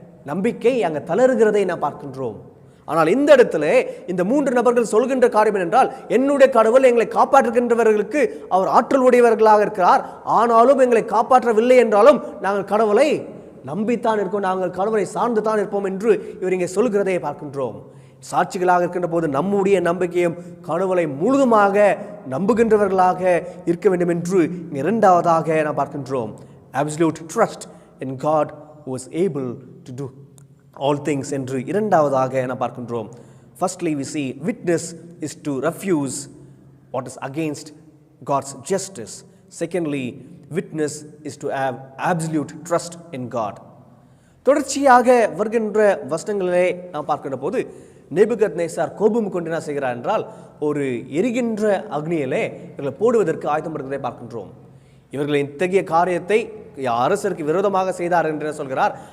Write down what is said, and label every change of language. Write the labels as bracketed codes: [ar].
[ta] நம்பிக்கை அங்கே தளருகிறதை நாம் பார்க்கின்றோம். ஆனால் இந்த இடத்துல இந்த 3 நபர்கள் சொல்கின்ற காரியம் என்றால், என்னுடைய கடவுள் எங்களை காப்பாற்றுகின்றவர்களுக்கு அவர் ஆற்றல் உடையவர்களாக இருக்கிறார், ஆனாலும் எங்களை காப்பாற்றவில்லை என்றாலும் நாங்கள் கடவுளை நம்பித்தான் இருக்கோம், நாங்கள் கடவுளை சார்ந்து தான் இருப்போம் என்று இவர் இங்கே சொல்கிறதை பார்க்கின்றோம். சாட்சிகளாக இருக்கின்ற போது நம்முடைய நம்பிக்கையும் கடவுளை முழுதுமாக நம்புகின்றவர்களாக இருக்க வேண்டும் என்று இரண்டாவதாக நாம் பார்க்கின்றோம். [en] Absolute trust in God who is able to do all things [ta] என்று இரண்டாவதாக நாம் பார்க்கின்றோம். [en] Firstly we see witness is to refuse what is against God's justice. Secondly, witness is to have absolute trust in God. [ta] தொடர்ச்சியாக வருகின்ற வசனங்களிலே நாம் பார்க்கின்ற போது நேபுகத்நேசார் கோபம் கொண்டு என்ன செய்கிறார் என்றால், ஒரு எரிகின்ற அக்னியிலே இவர்களை போடுவதற்கு ஆயத்தம் இருக்கிறதை பார்க்கின்றோம். இவர்கள் இத்தகைய காரியத்தை அரசருக்கு விரோதமாக செய்தார் என்று சொல்கிறார்.